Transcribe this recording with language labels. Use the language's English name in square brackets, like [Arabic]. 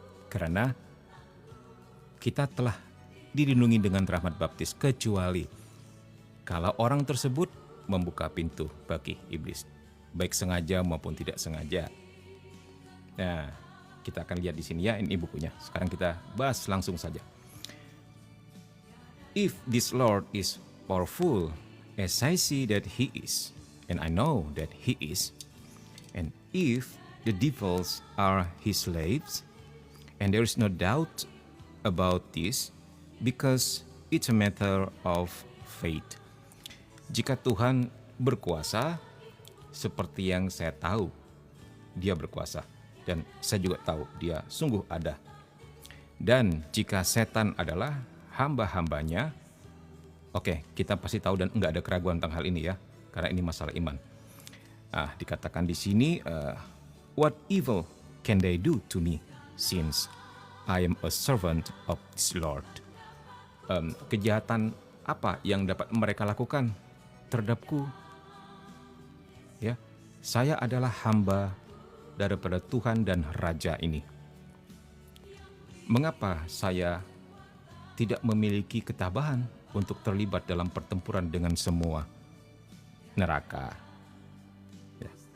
[Indonesian] Karena kita telah dilindungi dengan rahmat baptis, kecuali kalau orang tersebut membuka pintu bagi iblis, baik sengaja maupun tidak sengaja. Nah, kita akan lihat di sini ya, ini bukunya. Sekarang kita bahas langsung saja. [English] If this Lord is powerful, as I see that he is, and I know that he is, and if the devils are his slaves, and there is no doubt about this, because it's a matter of faith. [Indonesian] Jika Tuhan berkuasa, seperti yang saya tahu, dia berkuasa. Dan saya juga tahu dia sungguh ada. Dan jika setan adalah hamba-hambanya, oke, kita pasti tahu dan enggak ada keraguan tentang hal ini ya, karena ini masalah iman. Nah, dikatakan di sini, [English] what evil can they do to me, since I am a servant of this Lord? [Indonesian] Kejahatan apa yang dapat mereka lakukan terhadapku? Ya, saya adalah hamba daripada Tuhan dan Raja ini. Mengapa saya tidak memiliki ketabahan untuk terlibat dalam pertempuran dengan semua neraka? Ya.